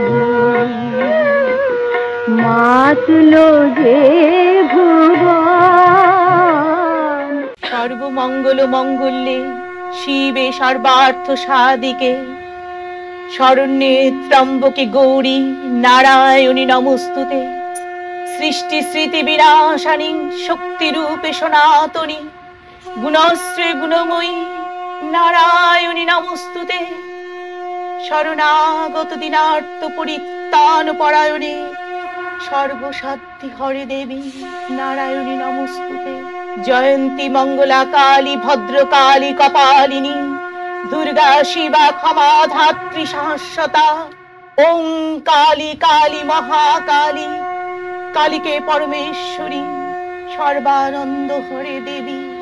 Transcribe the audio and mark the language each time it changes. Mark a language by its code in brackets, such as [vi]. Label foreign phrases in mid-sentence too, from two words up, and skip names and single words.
[sa] मात लो जे भुवन সর্বমঙ্গল মঙ্গলে শিবে সর্বার্থ সাধিকে শরণ্যে ত্রম্বকে গৌরী নারায়ণী নমস্তুতে সৃষ্টি স্মৃতি বিনাশানি শক্তি রূপে সনাতনী গুণশ্রী গুণময়ী নারায়ণী নমস্তুতে শরণাগত দিনার্থ পরিত্রাণ পরায়ণে সর্বসাধ্যি হরে দেবী নারায়ণী নমস্তুতে জয়ন্তী মঙ্গলা কালী ভদ্রকালী কপালিনী দুর্গা শিবা ক্ষমা ধাত্রী শাশ্বতা ওং কালী কালী মহাকালী কালীকে পরমেশ্বরী সর্বানন্দ হরে দেবী